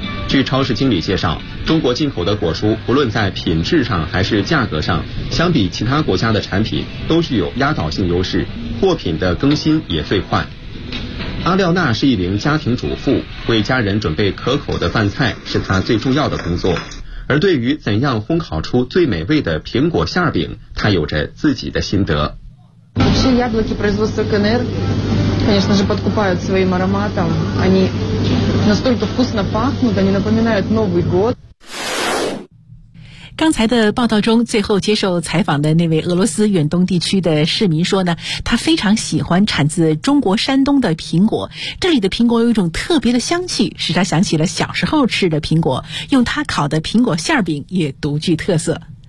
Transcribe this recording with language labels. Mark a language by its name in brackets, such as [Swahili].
[Chinese] 据超市经理介绍，中国进口的果蔬不论在品质上还是价格上，相比其他国家的产品都具有压倒性优势，货品的更新也最快。阿廖娜是一名家庭主妇，为家人准备可口的饭菜是她最重要的工作，而对于怎样烘烤出最美味的苹果馅饼，她有着自己的心得。 [Russian] Конечно же, подкупают своим ароматом. Они настолько вкусно пахнут, они напоминают Новый год. [Chinese] 刚才的报道中，最后接受采访的那位俄罗斯远东地区的市民说呢，他非常喜欢产自中国山东的苹果，这里的苹果有一种特别的香气，使他想起了小时候吃的苹果，用它烤的苹果馅饼也独具特色。